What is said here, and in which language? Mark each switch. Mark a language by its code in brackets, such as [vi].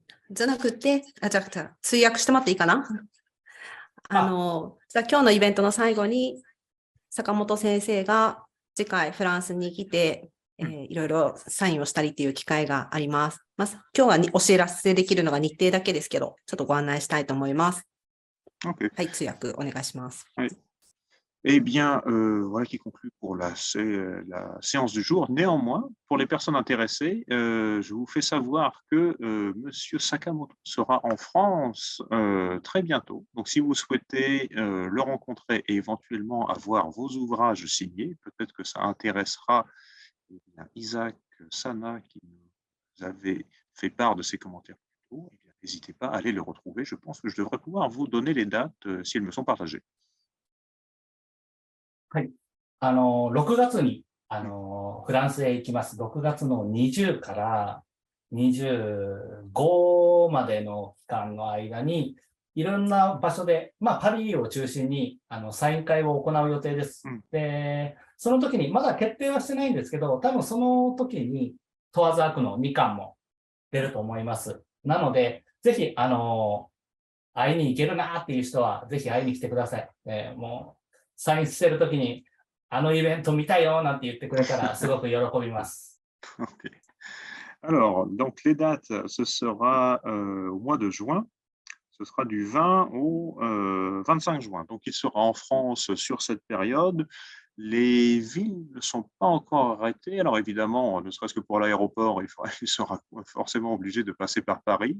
[ja] じゃなくて、じゃあ、通訳してもらっていいかな。じゃあ今日のイベントの最後に、坂本先生が次回フランスに来て、いろいろサインをしたりっていう機会があります。今日はお知らせできるのが日程だけですけど、ちょっとご案内したいと思います。 [en] Okay. [ja] はい、通訳お願いします。はい。 [fr] Eh bien, voilà qui conclut pour la séance du jour. Néanmoins, pour les personnes intéressées, je vous fais savoir que Monsieur Sakamoto sera en France très bientôt. Donc, si vous souhaitez le rencontrer et éventuellement avoir vos ouvrages signés, peut-être que ça intéressera Isaac Sana qui nous avait fait part de ses commentaires plus tôt. N'hésitez pas à aller le retrouver. Je pense que je devrais pouvoir vous donner les dates si elles me sont partagées. [ja] はい。 6月に、フランスへ行きます。 6月の20から25までの期間の間に、いろんな場所で、パリを中心に、サイン会を行う予定です。で、その時に、まだ決定はしてないんですけど、多分その時に、問わず悪の2巻も出ると思います。なので、ぜひ、会いに行けるなっていう人は、ぜひ会いに来てください。もう、サインしてるときに、イベント見たいよなんて言ってくれたら、すごく喜びます。 [en] Okay. [fr] Alors, donc les dates, ce sera au mois de juin. Ce sera du 20 au 25 juin. Donc, il sera en France sur cette période. Les villes ne sont pas encore arrêtées. Alors, évidemment, ne serait-ce que pour l'aéroport, il sera forcément obligé de passer par Paris.